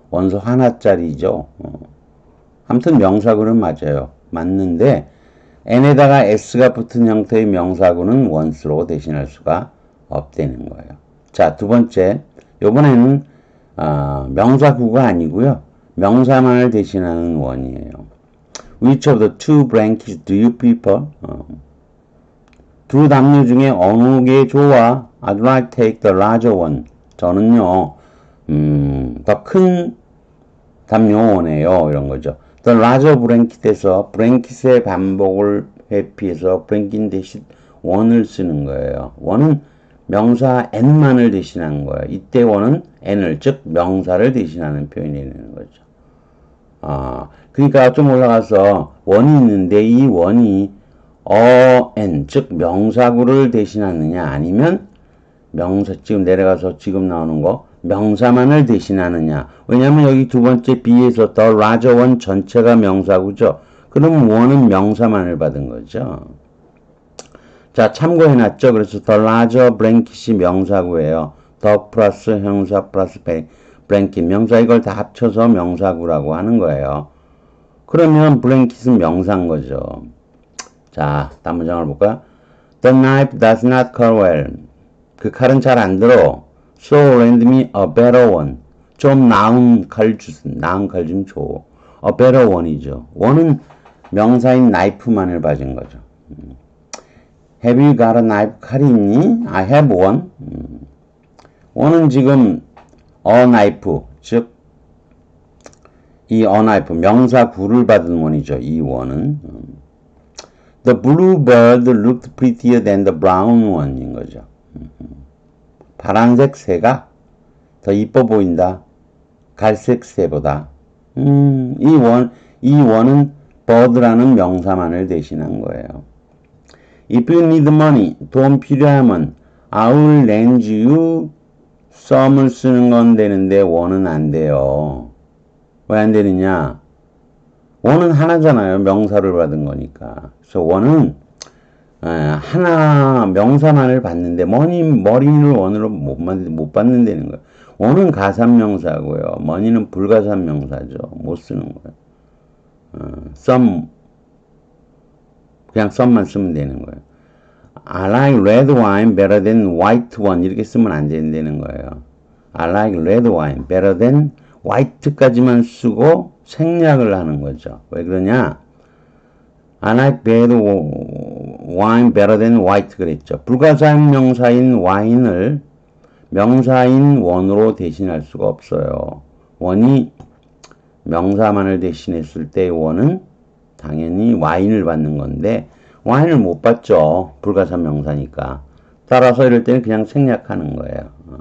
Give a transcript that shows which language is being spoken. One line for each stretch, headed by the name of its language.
Korean: 원수 하나짜리죠. 아무튼 명사구는 맞아요. 맞는데 n에다가 s가 붙은 형태의 명사구는 원수로 대신할 수가 없다는 거예요. 자, 두 번째. 이번에는 명사구가 아니고요. 명사만을 대신하는 원이에요.
English: Which of the two blankets do you prefer?
Korean: 두 담요 중에 어느 게 좋아?
English: I'd like to take the larger one.
Korean: 저는요, 더 큰 담요 원해요. 이런 거죠. The larger blanket 에서 blanket의 반복을 회피해서 blanket 대신 원을 쓰는 거예요. 원은 명사 n만을 대신하는 거예요. 이때 원은 n을, 즉 명사를 대신하는 표현이 되는 거죠. 그러니까 좀 올라가서 원이 있는데 이 원이 n, 즉 명사구를 대신하느냐 아니면 명사, 지금 내려가서 지금 나오는 거 명사만을 대신하느냐. 왜냐면 여기 두 번째 B에서 the larger one 전체가 명사구죠. 그럼 원은 명사만을 받은 거죠. 자, 참고해놨죠. 그래서 the larger blanket 이 명사구예요. the 플러스 형사 플러스 blanket 명사 이걸 다 합쳐서 명사구라고 하는 거예요. 그러면 blanket은 명사인 거죠. 자, 다음 문장을 볼까요?
English: The knife does not cut well.
Korean: 그 칼은 잘 안 들어. So lend me a better one. 좀 나은 칼 좀 줘.
English: A better one이죠.
Korean: 원은 명사인 knife만을 받은 거죠.
English: Have you got a knife? 칼이 있니? I have one.
Korean: 원은 지금 a knife, 즉 이 a knife, 명사 구를 받은 원이죠. 이 원은.
English: The blue bird looked prettier than the brown one 인 거죠.
Korean: 파란색 새가 더 이뻐 보인다. 갈색 새보다. 이 원은 bird라는 명사만을 대신한 거예요. If you need money, 돈 필요하면 I will lend you some 을 쓰는 건 되는데 원은 안 돼요. 왜 안 되느냐? 원은 하나잖아요. 명사를 받은 거니까. 그래서 원은 하나 명사만을 받는데 머니를 원으로 못 받는다는 거예요. 원은 가산명사고요. 머니는 불가산명사죠. 못 쓰는 거예요. some 그냥 some만 쓰면 되는 거예요.
English: I like red wine better than white one 이렇게 쓰면 안 된다는 거예요. I like red wine better than white 까지만 쓰고 생략을 하는 거죠.
Korean: 왜 그러냐?
English: I like red wine better than white 그랬죠.
Korean: 불가사의 명사인 와인을 명사인 원으로 대신할 수가 없어요. 원이 명사만을 대신했을 때 원은 당연히 와인을 받는 건데 와인을 못 받죠. 불가사 명사니까. 따라서 이럴 때는 그냥 생략하는 거예요.